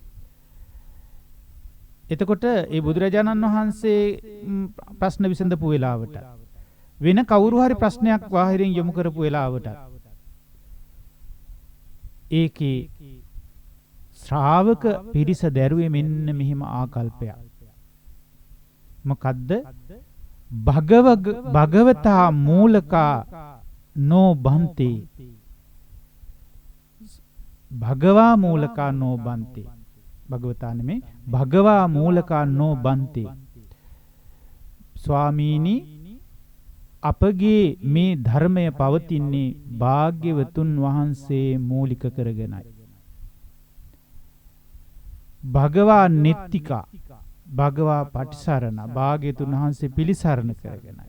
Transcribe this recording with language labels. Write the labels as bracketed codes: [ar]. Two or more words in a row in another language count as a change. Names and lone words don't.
[si] එතකොට ඒ බුදුරජාණන් වහන්සේ ප්‍රශ්න විසඳපු වෙලාවට වෙන කවුරු හරි ප්‍රශ්නයක් වාහිරින් යොමු කරපු වෙලාවට ඒකේ ශ්‍රාවක පිරිස දැරුවේ මෙන්න මෙහිම ආකල්පයක්. මොකද්ද? [pi] භගවතා මූලකා නෝ බන්තේ. භගවා මූලකා නෝ බන්තේ. භගවතා නෙමේ භගවා මූලකා නෝ බන්තේ. [si] ස්වාමීනි අපගේ මේ ධර්මය පවතින්නේ භාග්‍යවතුන් වහන්සේ මූලික කරගෙනයි. [pi] භගවා නෙත්තිකා භගවා පටිසරණ [si] භාග්‍යතුන් වහන්සේ පිළිසරණ කරගෙනයි.